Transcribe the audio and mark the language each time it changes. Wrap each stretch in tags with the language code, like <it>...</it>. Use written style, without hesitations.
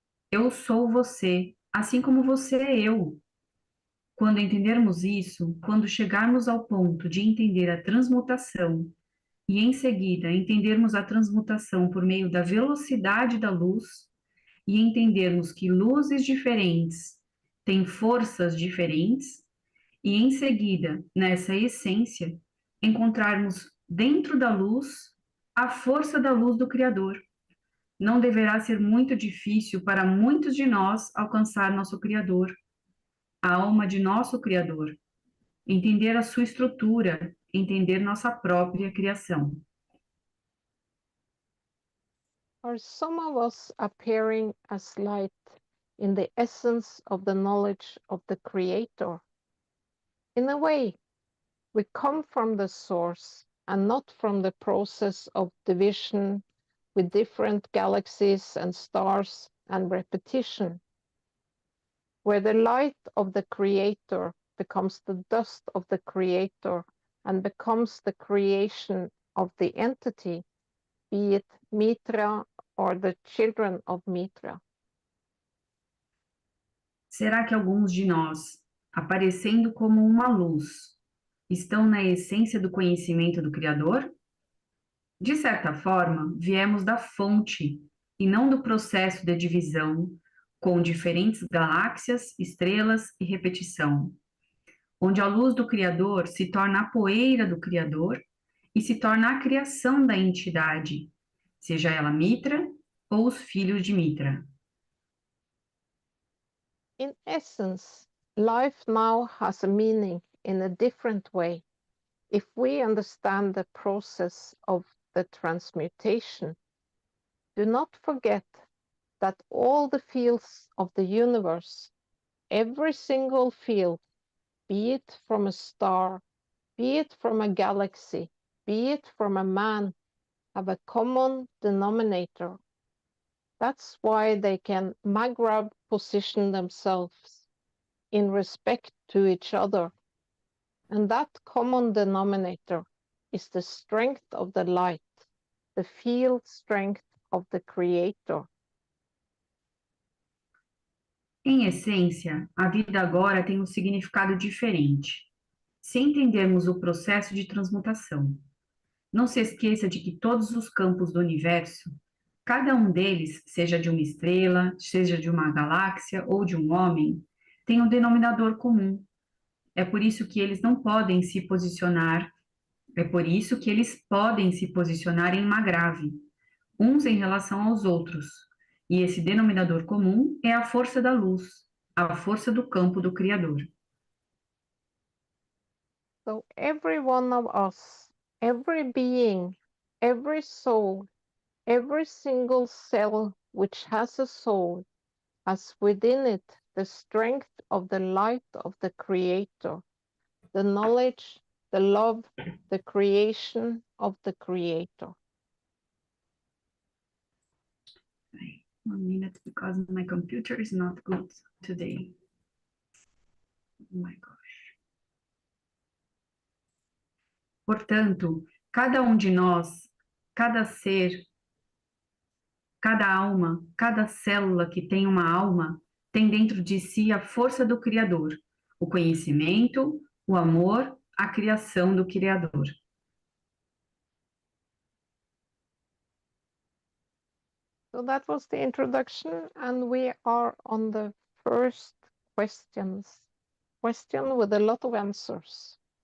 <pt>Eu sou você, assim como você é eu. Quando entendermos isso, quando chegarmos ao ponto de entender a transmutação, e em seguida entendermos a transmutação por meio da velocidade da luz, e entendermos que luzes diferentes têm forças diferentes, e em seguida, nessa essência, encontrarmos dentro da luz a força da luz do Criador. Não deverá ser muito difícil para muitos de nós alcançar nosso Criador, a alma de nosso Criador, entender a sua estrutura, entender nossa própria criação.</pt> <en>Are some of us appearing as light in the essence of the knowledge of the Creator? In a way, we come from the source and not from the process of division with different galaxies and stars and repetition, where the light of the Creator becomes the dust of the Creator and becomes the creation of the entity, be it Mitra or the children of Mitra.</en> <pt>Será que alguns de nós, aparecendo como uma luz, estão na essência do conhecimento do Criador? De certa forma, viemos da fonte e não do processo de divisão, com diferentes galáxias, estrelas e repetição, onde a luz do Criador se torna a poeira do Criador e se torna a criação da entidade, seja ela Mitra ou os filhos de Mitra.</pt> <en>In essence, life now has a meaning in a different way if we understand the process of the transmutation. Do not forget that all the fields of the universe, every single field, be it from a star, be it from a galaxy, be it from a man, have a common denominator. That's why they can Maghreb position themselves in respect to each other. And that common denominator is the strength of the light, the field strength of the Creator.</en> <pt>Em essência, a vida agora tem um significado diferente, se entendermos o processo de transmutação. Não se esqueça de que todos os campos do universo, cada um deles, seja de uma estrela, seja de uma galáxia ou de um homem, tem um denominador comum. É por isso que eles não podem se posicionar, é por isso que eles podem se posicionar em Maghreb, uns em relação aos outros. E esse denominador comum é a força da luz, a força do campo do Criador.</pt> <en>So every one of us, every being, every soul, every single cell which has a soul, has within it the strength of the light of the Creator, the knowledge, the love, the creation of the Creator. 1 minute, because my computer is not good today. Oh my gosh.</en> <pt>Portanto, cada um de nós, cada ser, cada alma, cada célula que tem uma alma, tem dentro de si a força do Criador, o conhecimento, o amor, a criação do Criador.</pt> <en>So that was the introduction, and we are on the first question with a lot of answers.</en>